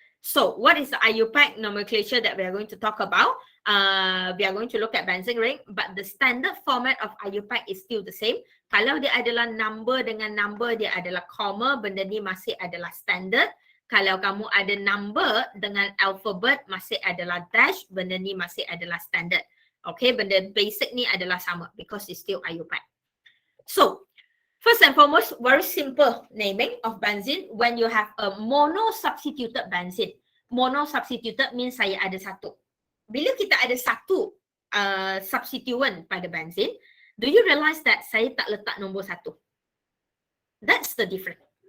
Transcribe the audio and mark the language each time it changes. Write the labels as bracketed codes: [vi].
[en] So, what is the IUPAC nomenclature that we are going to talk about? We are going to look at benzene ring, but the standard format of IUPAC is still the same. [ms] Kalau dia adalah number dengan number, dia adalah comma, benda ni masih adalah standard. Kalau kamu ada number dengan alphabet, masih adalah dash, benda ni masih adalah standard. Okay, benda basic ni adalah sama [en] because it's still IUPAC. So, first and foremost, very simple naming of benzene. When you have a mono-substituted benzene. Mono-substituted means [ms] saya ada satu. Bila kita ada satu substituent pada benzene, [en] do you realize that [ms] saya tak letak nombor satu? [en] That's the difference.